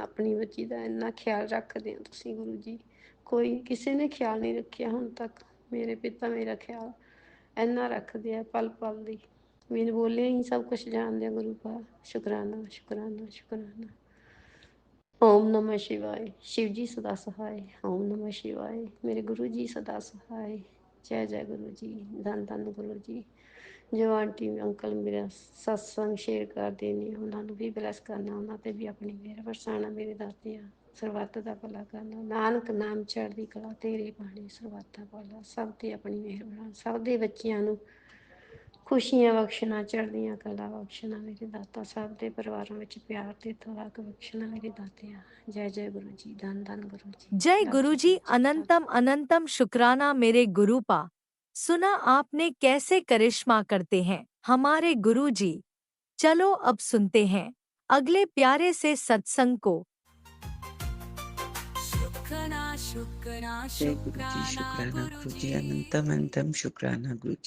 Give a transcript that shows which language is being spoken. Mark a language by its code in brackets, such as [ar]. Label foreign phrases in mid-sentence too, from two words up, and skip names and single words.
[pa] ਆਪਣੀ ਬੱਚੀ ਦਾ ਇੰਨਾ ਖਿਆਲ ਰੱਖਦੇ ਹੋ ਤੁਸੀਂ ਗੁਰੂ ਜੀ, ਕੋਈ ਕਿਸੇ ਨੇ ਖਿਆਲ ਨਹੀਂ ਰੱਖਿਆ ਹੁਣ ਤੱਕ। ਮੇਰੇ ਪਿਤਾ ਮੇਰਾ ਖਿਆਲ ਇੰਨਾ ਰੱਖਦੇ ਆ ਪਲ ਪਲ ਦੀ, ਮੈਨੂੰ ਬੋਲਿਆ ਹੀ ਸਭ ਕੁਝ ਜਾਣਦੇ ਆ ਗੁਰੂ ਪਾ। ਸ਼ੁਕਰਾਨਾ ਸ਼ੁਕਰਾਨਾ ਸ਼ੁਕਰਾਨਾ। [sa] ਓਮ ਨਮः शिवाय। [hi] शिव जी सदा सहाय। [sa] ओम नमः शिवाय। [hi] मेरे गुरु जी सदा सहाय। जय जय गुरु जी, धन धन गुरु जी। [pa] ਜੋ ਆਂਟੀ ਅੰਕਲ ਮੇਰਾ ਸਤਸੰਗ ਸ਼ੇਅਰ ਕਰਦੇ ਨੇ ਉਹਨਾਂ ਨੂੰ ਵੀ ਬਲੈਸ ਕਰਨਾ, ਉਹਨਾਂ ਤੇ ਵੀ ਆਪਣੀ ਮਿਹਰ ਵਰਸਾਉਣਾ ਮੇਰੇ ਦਾਤਿਆ। ਸਰਬੱਤ ਦਾ ਭਲਾ ਕਰਨਾ, ਨਾਨਕ ਨਾਮ ਚੜ੍ਹਦੀ ਕਲਾ ਤੇਰੇ ਬਾਣੀ ਸਰਬੱਤ ਦਾ ਭਲਾ। ਸਭ ਤੇ ਆਪਣੀ ਮਿਹਰ ਬਣਾ, ਸਭ ਦੇ ਬੱਚਿਆਂ ਨੂੰ ਖੁਸ਼ੀਆਂ ਬਖਸ਼ਣਾ, ਚੜ੍ਹਦੀਆਂ ਕਲਾ ਬਖਸ਼ਣਾ ਮੇਰੇ ਦਾਤਾ। ਸਭ ਦੇ ਪਰਿਵਾਰਾਂ ਵਿੱਚ ਪਿਆਰ ਤੇ ਤਲਾਕ ਬਖਸ਼ਣਾ ਮੇਰੇ ਦਾਤਿਆ। ਜੈ ਜੈ ਗੁਰੂ ਜੀ, ਧੰਨ ਧੰਨ ਗੁਰੂ ਜੀ। [hi] जय [pa] ਰਾਜੀ [hi] गुरुजी, [pa] ਗੁਰੂ ਜੀ, ਰਾਜੀ। [hi] अनंतम अनंतम शुक्राना मेरे गुरुपा। सुना आपने कैसे करिश्मा करते हैं हमारे गुरुजी। चलो अब सुनते हैं अगले प्यारे से सत्संग को। शुक्राना शुक्राना जय गुरु जी, शुक्राना गुरु जी, अनंतम अनंतम शुक्राना गुरु जी।